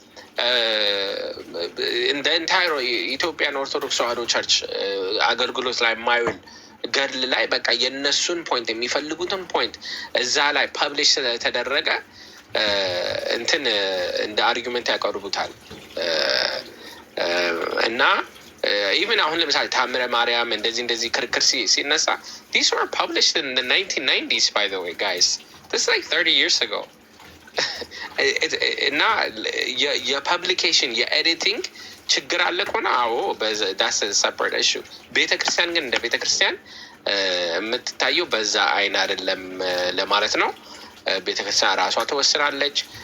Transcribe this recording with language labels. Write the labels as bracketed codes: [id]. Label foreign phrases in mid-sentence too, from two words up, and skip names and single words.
[am] እንደ ኢንታይሮ ኢትዮጵያን ኦርቶዶክስ ተዋሕዶ ቸርች አገልግሎት ላይ የማይውል ገድል ላይ በቃ የእነሱን ፖይንት የሚፈልጉትን ፖይንት እዛ ላይ ፐብሊሽ ስለተደረገ እንትን እንደ አርጊመንት ያቀርቡታል እና ኢቨን አሁን ለምሳሌ ታምረ ማርያም እንደዚህ ክርክር ሲነሳ [en] these were published in the 1990s by the way guys, this is like 30 years ago [am] እና የፐብሊኬሽን የኤዲቲንግ ችግር አለ ከሆነ አዎ [en] that's a separate issue። [am] ቤተክርስቲያን ግን እንደ ቤተክርስቲያን የምትታየው በዛ አይን አይደለም ለማለት ነው። ቤተክርስቲያን ራሷ ትወስናለች።